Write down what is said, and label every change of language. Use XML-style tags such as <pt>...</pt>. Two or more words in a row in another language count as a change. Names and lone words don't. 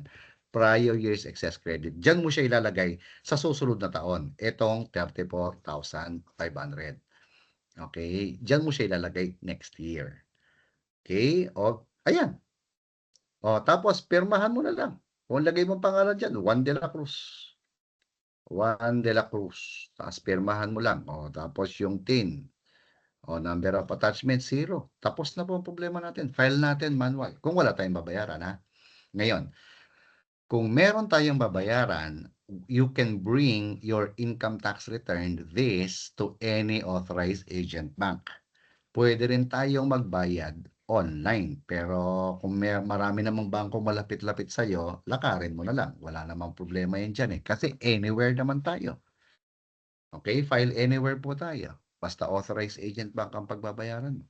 <en>Prior years excess credit.</en> <tl>Diyan mo siya ilalagay sa susunod na taon. Itong 34,500. Okay? Diyan mo siya ilalagay</tl> <en>next year.</en> <tl>Okay? Ayan. Tapos pirmahan mo na lang. Kung lagay mo pangalan dyan, Juan de la Cruz. Juan de la Cruz. Tapos pirmahan mo lang. Tapos yung TIN.</tl> <en>Number of attachment,</en> <tl>0. Tapos na po ang problema natin. File natin manual. Kung wala tayong babayaran, ha? Ngayon, kung meron tayong babayaran,</tl> <en>you can bring your income tax return this to any authorized agent bank.</en> <tl>Pwede rin tayong magbayad online. Pero kung marami namang bangko malapit-lapit sa'yo, lakarin mo na lang. Wala namang problema yan dyan eh. Kasi anywhere naman tayo. Okay?</tl> <en>File anywhere</en> <tl>po tayo. Basta</tl> <en>authorized agent bank</en> <tl>ang pagbabayaran mo.</tl>